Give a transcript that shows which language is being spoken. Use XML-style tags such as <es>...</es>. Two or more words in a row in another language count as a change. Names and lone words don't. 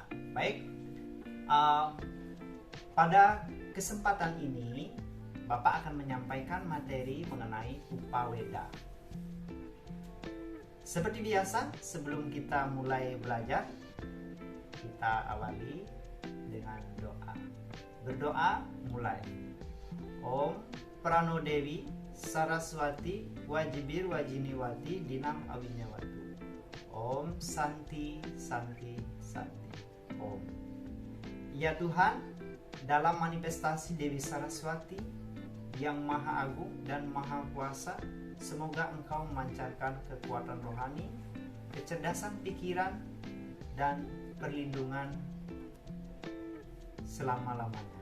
<id>Baik, pada kesempatan ini Bapak akan menyampaikan materi mengenai Upaweda. Seperti biasa, sebelum kita mulai belajar, kita awali dengan doa. Berdoa mulai.</id> <sa>Om Prano Dewi Saraswati Wajibir Wajiniwati Dinam Awinyawatu. Om Santi Santi Santi. Om.</sa> <id>Ya Tuhan, dalam manifestasi Dewi Saraswati yang Maha Agung dan Maha Kuasa, semoga Engkau memancarkan kekuatan rohani, kecerdasan pikiran, dan perlindungan selama-lamanya.</id>